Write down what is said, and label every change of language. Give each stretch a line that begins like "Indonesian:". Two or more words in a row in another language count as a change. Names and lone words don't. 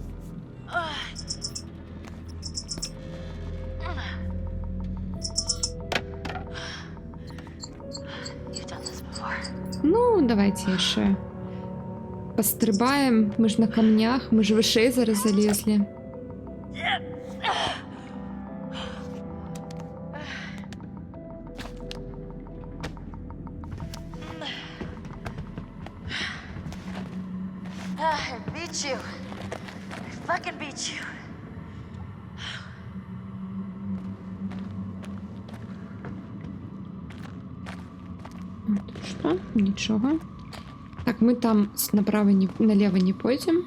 Belarusian: Ну, давайте яшчэ. Пастрыбаем. Мы ж на камнях, мы ж вышэй зараз залезлі.
English: I beat you. I fucking beat you.
Russian: Что? Ничего. Так, мы там направо не, налево не пойдем.